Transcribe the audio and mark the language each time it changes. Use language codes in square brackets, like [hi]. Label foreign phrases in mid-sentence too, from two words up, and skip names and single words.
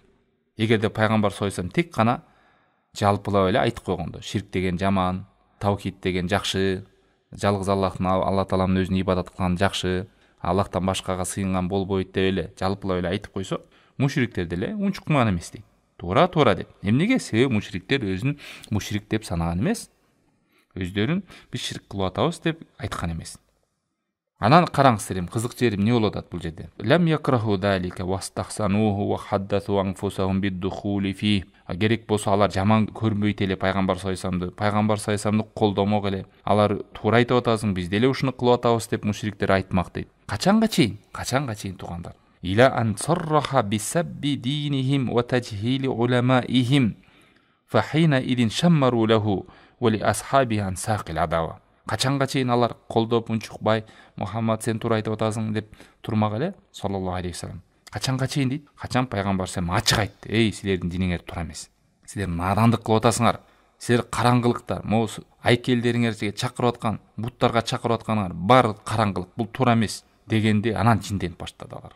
[ky] Эгерде пайгамбар [ar] صلى الله عليه وسلم [ky] тек гана жалпылап эле айтып койгондо, ширк деген жаман, таухид деген жакшы, жалгыз Алла Тааламдын өзүнө ибадат кылган жакшы, Аллахтан башкага сыйынган болбойт деп эле жалпылап эле айтып койсо, мушриктер деле унчукман эмес дейт. Туура деп. Эмнеге? Себеби мушриктер өзүн мушрик деп санаган эмес. Өздөрүн биз ширк кылып атабыз деп айткан эмес. Анан караңыздар, кызык жери эмне болуп атат бул жерде? [ar] لم يكرهوا ذلك واستحسنوه وحدثوا أنفسهم بالدخول في. [ky] Керек болсо алар жаман көрбөйт эле пайгамбар [ar] صلى الله عليه وسلم, [ky] пайгамбар [ar] صلى الله عليه وسلم [ky] колдомок эле. Алар туура айтып атасың, биз деле ушуну кылып атабыз деп мушриктер айтмак дейт. Качанга чейин туугандар? [ar] إلى أن صرح بسب دينهم وتجهيل علمائهم. فحينئذ شمروا له ولأصحابه عن ساق العداوة. [ky] Качанга чейин алар колдоп унчукпай, Мухаммад сен туура айтып атасың деп турмак эле [ar] صلى الله عليه وسلم. [ky] Качанга чейин дейт? Качан пайгамбар [ar] صلى الله عليه وسلم [ky] ачык айтты. Эй, силердин диниңер туура эмес. Силер надандык кылып атасыңар. Силер караңгылыкта, могу айкелдериңерге чакырып аткан, буттарга чакырып атканыңар бар караңгылык, бул туура эмес дегенде анан жинденип баштады алар.